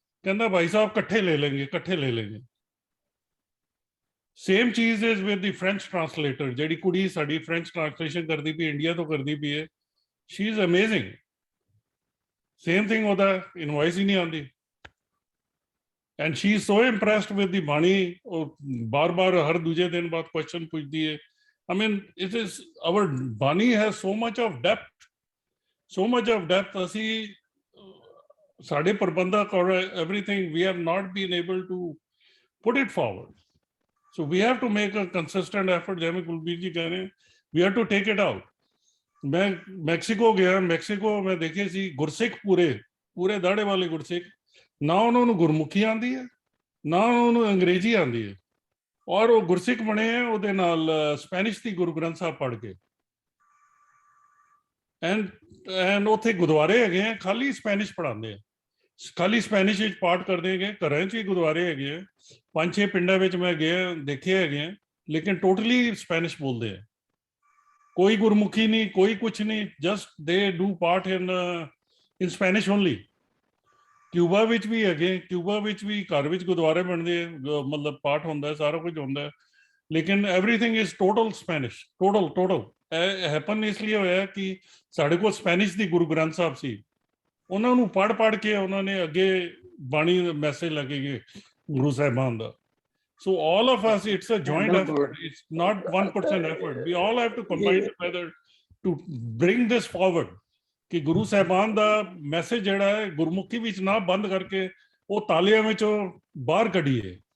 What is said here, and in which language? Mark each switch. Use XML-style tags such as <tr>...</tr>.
<pa>ਕਹਿੰਦਾ ਭਾਈ ਸਾਹਿਬ ਇਕੱਠੇ ਲੈ ਲੈਂਗੇ।</pa> <en>Same ਚੀਜ਼ is with the French translator.</en> <pa>ਜਿਹੜੀ ਕੁੜੀ ਸਾਡੀ ਫ੍ਰੈਂਚ ਟਰਾਂਸਲੇਸ਼ਨ ਕਰਦੀ ਪਈ, ਇੰਡੀਆ ਤੋਂ ਕਰਦੀ ਪਈ ਹੈ,</pa> <en>She is amazing. Same thing</en> <pa>ਉਹਦਾ ਇਨਵੋਇਸ ਹੀ ਨਹੀਂ ਆਉਂਦੀ</pa> <en>And she is so impressed with the bani.</en> <pa>ਉਹ ਬਾਰ-ਬਾਰ ਹਰ ਦੂਜੇ ਦਿਨ ਬਾਅਦ ਕੁਐਸਚਨ ਪੁੱਛਦੀ ਹੈ।</pa> <en>I mean, it is, our Bani has so much of depth.</en> <pa>ਅਸੀਂ ਸਾਡੇ ਪ੍ਰਬੰਧਕ</pa> <en>or everything, we have not been able to put it forward. So we have to make a consistent effort.</en> <pa>ਜਿਵੇਂ ਕੁਲਬੀਰ ਜੀ ਕਹਿ ਰਹੇ,</pa> <en>we have to take it out.</en> <pa>ਮੈਂ Mexico ਗਿਆ, Mexico ਮੈਂ ਦੇਖੇ ਸੀ ਗੁਰਸਿੱਖ ਪੂਰੇ ਦਾੜੇ ਵਾਲੇ ਗੁਰਸਿੱਖ, ਨਾ ਉਹਨਾਂ ਨੂੰ ਗੁਰਮੁਖੀ ਆਉਂਦੀ ਹੈ ਨਾ ਉਹਨਾਂ ਨੂੰ ਅੰਗਰੇਜ਼ੀ ਆਉਂਦੀ ਹੈ, ਔਰ ਉਹ ਗੁਰਸਿੱਖ ਬਣੇ ਹੈ ਉਹਦੇ ਨਾਲ ਸਪੈਨਿਸ਼ ਦੀ ਗੁਰੂ ਗ੍ਰੰਥ ਸਾਹਿਬ ਪੜ੍ਹ ਕੇ। ਐਂਡ ਉੱਥੇ ਗੁਰਦੁਆਰੇ ਹੈਗੇ ਆ ਖਾਲੀ ਸਪੈਨਿਸ਼ ਪੜ੍ਹਾਉਂਦੇ ਆ। ਖਾਲੀ ਸਪੈਨਿਸ਼ ਵਿੱਚ ਪਾਠ ਕਰਦੇ ਹੈਗੇ। ਘਰਾਂ 'ਚ ਹੀ ਗੁਰਦੁਆਰੇ ਹੈਗੇ ਆ, 5-6 ਪਿੰਡਾਂ ਵਿੱਚ ਮੈਂ ਗਿਆ, ਦੇਖੇ ਹੈਗੇ ਆ, ਲੇਕਿਨ ਟੋਟਲੀ ਸਪੈਨਿਸ਼ ਬੋਲਦੇ ਆ, ਕੋਈ ਗੁਰਮੁਖੀ ਨਹੀਂ, ਕੋਈ ਕੁਛ ਨਹੀਂ,</pa> <en>Just they do path in Spanish only.</en> <pa>ਕਿਊਬਾ ਵਿੱਚ ਵੀ ਹੈਗੇ, ਕਿਊਬਾ ਵਿੱਚ ਵੀ ਘਰ ਵਿੱਚ ਗੁਰਦੁਆਰੇ ਬਣਦੇ ਆ, ਮਤਲਬ ਪਾਠ ਹੁੰਦਾ, ਸਾਰਾ ਕੁਝ ਹੁੰਦਾ, ਲੇਕਿਨ</pa> <en>everything is total Spanish,</en> <pa>total. ਇਹ ਹੈਪਨ ਇਸ ਲਈ ਹੋਇਆ ਕਿ ਸਾਡੇ ਕੋਲ ਸਪੈਨਿਸ਼ ਦੀ ਗੁਰੂ ਗ੍ਰੰਥ ਸਾਹਿਬ ਸੀ, ਉਹਨਾਂ ਨੂੰ ਪੜ੍ਹ ਕੇ ਉਹਨਾਂ ਨੇ ਅੱਗੇ ਬਾਣੀ ਮੈਸੇਜ ਲੱਗੇਗੇ ਗੁਰੂ ਸਾਹਿਬਾਨ ਦਾ।</pa> <en>So all of us, it's a joint effort. It's not one person effort. We all have to combine together to bring this forward.</en> <pa>ਕਿ ਗੁਰੂ ਸਾਹਿਬਾਨ ਦਾ ਮੈਸੇਜ ਜਿਹੜਾ ਹੈ ਗੁਰਮੁਖੀ ਵਿੱਚ ਨਾ ਬੰਦ ਕਰਕੇ ਉਹ ਤਾਲੀਆਂ ਵਿੱਚੋਂ ਬਾਹਰ ਕੱਢੀਏ।</pa>